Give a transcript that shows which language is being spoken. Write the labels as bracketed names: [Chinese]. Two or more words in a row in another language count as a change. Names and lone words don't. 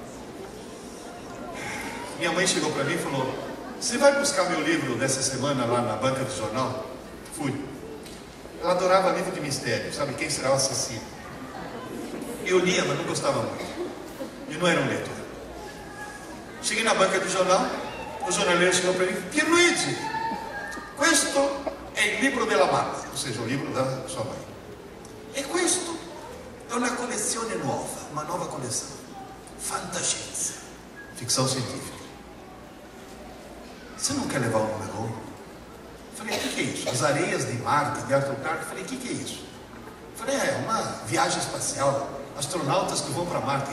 [Portuguese] Minha mãe chegou para mim e falou, você vai buscar meu livro dessa semana lá na banca de jornal? Fui. Ela adorava livro de mistério, sabe? Quem será o assassino? Eu lia, mas não gostava muito. E não era um leitor. Cheguei na banca de jornal, o jornaleiro chegou para mim, [Italian] Pierluigi, questo è il libro della mamma, [Portuguese] ou seja, o livro da sua mãe. [Italian] E questo è una collezione nuova, [Portuguese] uma nova coleção. Fantascienza, ficção científica. Você não quer levar o número 1? Falei, o que é isso? As areias de Marte, de Arthur Clarke. Falei, o que é isso? Falei, é uma viagem espacial. Astronautas que vão para Marte.